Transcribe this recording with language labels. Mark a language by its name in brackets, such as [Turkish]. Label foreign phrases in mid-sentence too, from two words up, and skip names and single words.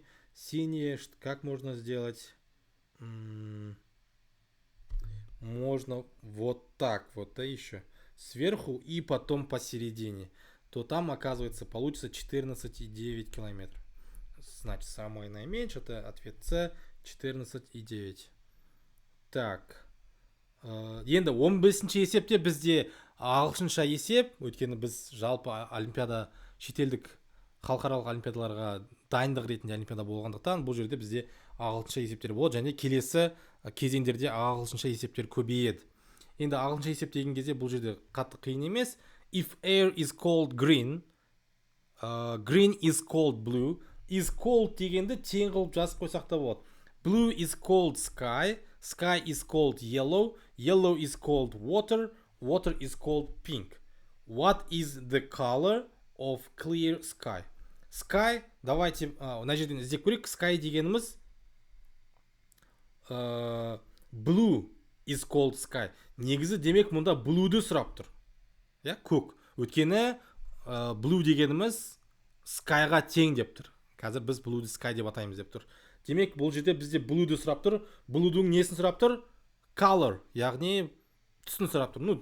[Russian] Синие, как можно сделать? Можно вот так вот, да, еще сверху и потом посередине. То там, оказывается, получится 14,9 километров. Значит, самое наименьшее, это ответ С, 14,9. Так. [Kazakh] Енді 15-ші есепте бізде ағылшынша есеп, өйткені біз жалпы олимпиада, шетелдік халықаралық олимпиадаларға дайындық ретінде олимпиада болғандықтан бұл жерде бізде ағылшынша есептер болады, және келесі кезеңдерде ағылшынша есептер көбейеді. Енді ағылшынша есеп деген кезде бұл жерде қатты қиын емес. [English] If air is called green, green is called blue. Is called [Kazakh] дегенді тең қылып жазып қойсақ та болады. [English] Blue is called sky, sky is called yellow, yellow is called water, water is called pink. What is the color of clear sky? Sky, [Kazakh] давайте мына жерден іздеп көрейік. [English] Sky дегеніміз blue is called sky. [Kazakh] Негізі демек мұнда blue'ді сұрап тұр. Көк. Өйткені blue дегеніміз skyға тең деп тұр. Қазір біз blue'ді sky деп атаймыз деп тұр. Демек бұл жерде бізде blue'ді сұрап тұр. Blue'дің несін сұрап тұр? Color, яғни түсін сұрап тұр.